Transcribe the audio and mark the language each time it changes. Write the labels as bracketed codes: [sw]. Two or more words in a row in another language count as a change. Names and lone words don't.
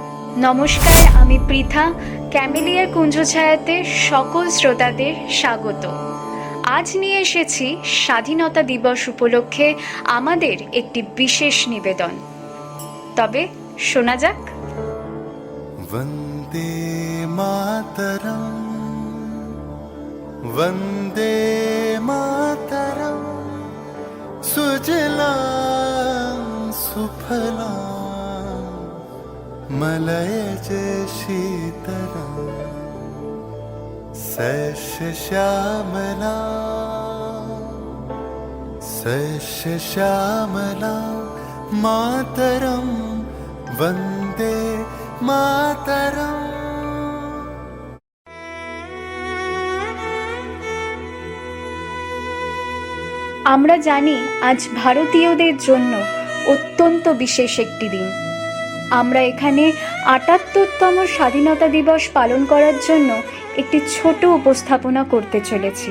[bn] নমস্কার, আমি পৃথা। ক্যামেলিয়ার কুঞ্জছায়াতে সকল শ্রোতাদের স্বাগত। আজ নিয়ে এসেছি স্বাধীনতা দিবস উপলক্ষে আমাদের একটি বিশেষ নিবেদন। তবে শোনা যাক। [sa] वन्दे मातरम् वन्दे मातरम् सुजलां सुफलां मलयज शीतलां सस्यश्यामलां मातरं वन्दे मातरम्। [bn] আমরা জানি আজ ভারতীয়দের জন্য অত্যন্ত বিশেষ একটি দিন। আমরা এখানে ৭৮তম স্বাধীনতা দিবস পালন করার জন্য একটি ছোট উপস্থাপনা করতে চলেছি।